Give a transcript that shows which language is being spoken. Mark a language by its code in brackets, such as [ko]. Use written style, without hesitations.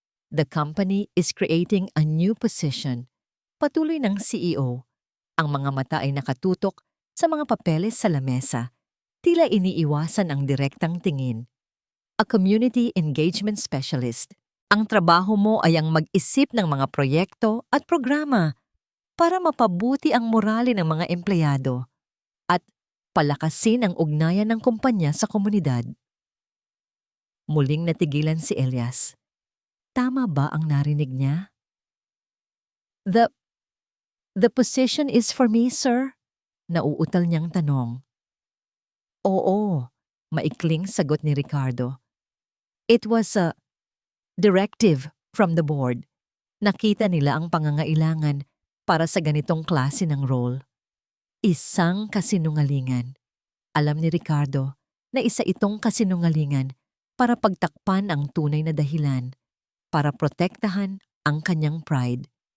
[en] The company is creating a new position. [tl] Patuloy ng CEO. Ang mga mata ay nakatutok sa mga papeles sa lamesa. Tila iniiwasan ang direktang tingin. [en] A community engagement specialist. [tl] Ang trabaho mo ay ang mag-isip ng mga proyekto at programa para mapabuti ang morale ng mga empleyado at palakasin ang ugnayan ng kumpanya sa komunidad. Muling natigilan si Elias. Tama ba ang narinig niya? [en] The position is for me, sir? [tl] Nauutal niyang tanong. Oo, maikling sagot ni Ricardo. [en] It was a directive from the board. [tl] Nakita nila ang pangangailangan para sa ganitong klase ng role. Isang kasinungalingan. Alam ni Ricardo na isa itong kasinungalingan para pagtakpan ang tunay na dahilan, para protektahan ang kanyang pride.